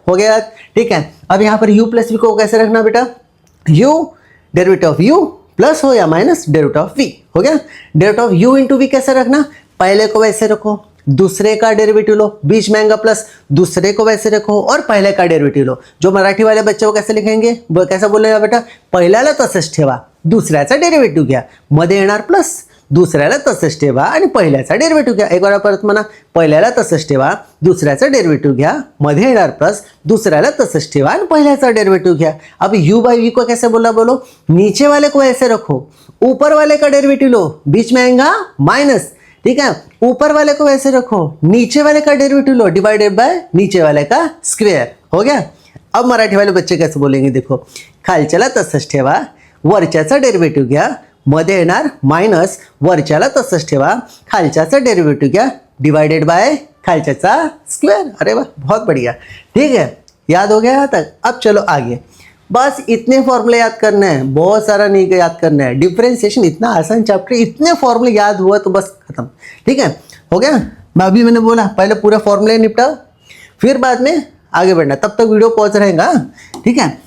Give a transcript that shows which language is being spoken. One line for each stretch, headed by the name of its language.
Hindi: हो गया, ठीक है। अब यहाँ पर u प्लस v को कैसे रखना बेटा, u derivative of u plus हो या माइनस डेरिवेटिव ऑफ v। हो गया। Derivative of u into v कैसे रखना, पहले को वैसे रखो, दूसरे का डेरिवेटिव लो, बीच में आएगा प्लस, दूसरे को वैसे रखो और पहले का डेरिवेटिव लो। जो मराठी वाले बच्चे वो कैसे लिखेंगे, वो कैसा बोलेगा बेटा,
Marathi: पहिल्याला तसंच ठेवा, दुसऱ्याचा डेरिवेटिव घ्या, मध्ये येणार प्लस, दुसऱ्याला तसंच ठेवा आणि पहिल्याचा डेरिवेटिव घ्या।
Hindi: एक बार
Marathi: परत म्हणा, पहिल्याला तसंच ठेवा, दुसऱ्याचा डेरिवेटिव घ्या, मध्ये येणार प्लस, दुसऱ्याला तसंच ठेवा आणि पहिल्याचा डेरिवेटिव घ्या।
Hindi: अब u बाई v को कैसे बोला, बोलो, नीचे वाले को ऐसे रखो, ऊपर वाले का डेरिवेटिव लो, बीच में आएगा माइनस, ठीक है, ऊपर वाले को वैसे रखो, नीचे वाले का डेरिवेटिव लो, डिवाइडेड बाय नीचे वाले का स्क्वेयर। हो गया। अब मराठी वाले बच्चे कैसे बोलेंगे, देखो,
Marathi: खालच्याला तसंच ठेवा, वरच्याचा डेरिवेटिव घ्या, मध्ये येणार माइनस, वरच्याला तसंच ठेवा, खालच्याचा डेरिवेटिव घ्या, डिवाइडेड बाय खालच्याचा स्क्वायर।
Hindi: अरे वाह, बहुत बढ़िया, ठीक है, याद हो गया यहाँ तक। अब चलो आगे, बस इतने फॉर्मूले याद करने हैं, बहुत सारा नहीं याद करना है। डिफरेंशिएशन इतना आसान चैप्टर, इतने फॉर्मूले याद हुआ तो बस खत्म, ठीक है, हो गया। अभी मैंने बोला पहले पूरा फॉर्मूले निपटाओ, फिर बाद में आगे बढ़ना, तब तक वीडियो पहुंच रहेगा, ठीक है।